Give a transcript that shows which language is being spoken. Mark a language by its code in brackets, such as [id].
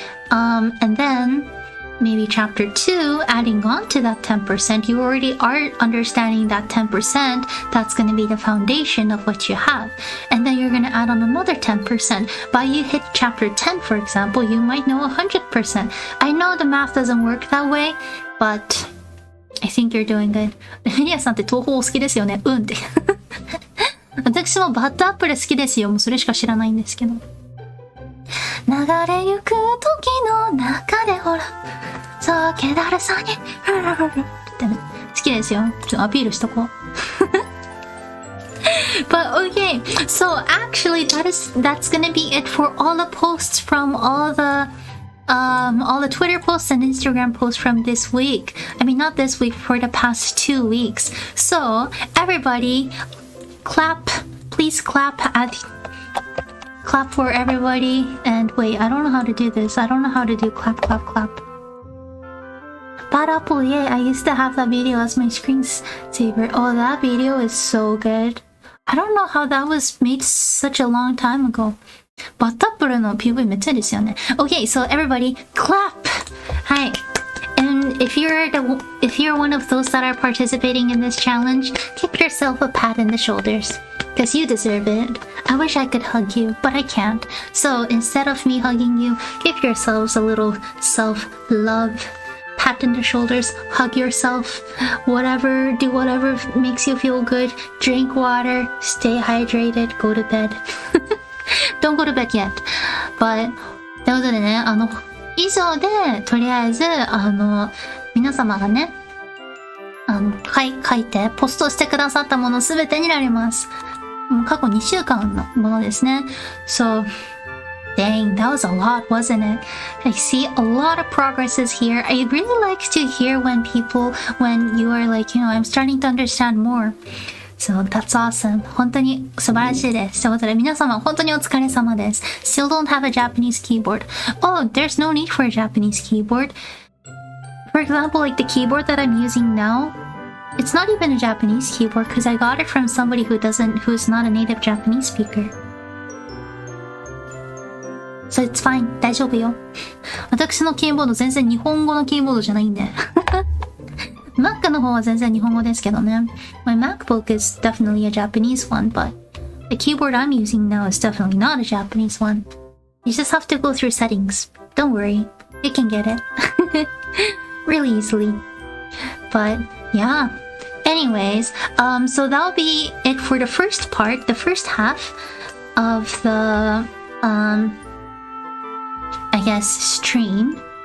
[en] And then maybe chapter 2, adding on to that 10%, you already are understanding that 10%, that's going to be the foundation of what you have. And then you're going to add on another 10%. By you hit chapter 10, for example, you might know 100%. I know the math doesn't work that way, but I think you're doing good. [ja] ミリアさんって東宝お好きですよね。うんって。私もバッドアップル好きですよ。もうそれしか知らないんですけど。流れゆく時の中でほら、そう気だるさに、ってね。好きですよ。ちょっとアピールしとこう。 [en] But okay, so actually that's gonna be it for all the posts from all the Twitter posts and Instagram posts from this week. I mean, not this week, for the past 2 weeks. So everybody, clap. Please clap for everybody. And wait, I don't know how to do this. I don't know how to do clap. Bad Apple, yeah, I used to have that video as my screensaver. Oh, that video is so good. I don't know how that was made such a long time ago. [ja] バッドアップルの PV めっちゃいいですよね。 [en] Okay, so everybody, clap! [ja] はい。 [en] And if you're one of those that are participating in this challenge, give yourself a pat in the shoulders. Because you deserve it. I wish I could hug you, but I can't. So instead of me hugging you, give yourselves a little self-love. Pat in the shoulders, hug yourself, do whatever makes you feel good. Drink water, stay hydrated, go to bed. Don't go to bed yet. [ja] But ということでね、以上でとりあえず皆様がね書いてポストしてくださったものすべてになります。過去2週間のものですね。 [en] So dang, that was a lot, wasn't it? I see a lot of progresses here. I really like to hear when you are like, I'm starting to understand more. So that's awesome. [ja] 本当に素晴らしいです。ということで皆様本当にお疲れ様です。 [en] Still don't have a Japanese keyboard. Oh, there's no need for a Japanese keyboard. For example, like the keyboard that I'm using now, it's not even a Japanese keyboard because I got it from somebody who's not a native Japanese speaker. So it's fine. [ja] 大丈夫よ。私のキーボード全然日本語のキーボードじゃないんで。Mac の方は全然日本語ですけどね。 [en] My MacBook is definitely a Japanese one, but the keyboard I'm using now is definitely not a Japanese one. You just have to go through settings. Don't worry. You can get it. Really easily. But yeah. Anyways, so that'll be it for the first part, the first half of the I guess stream.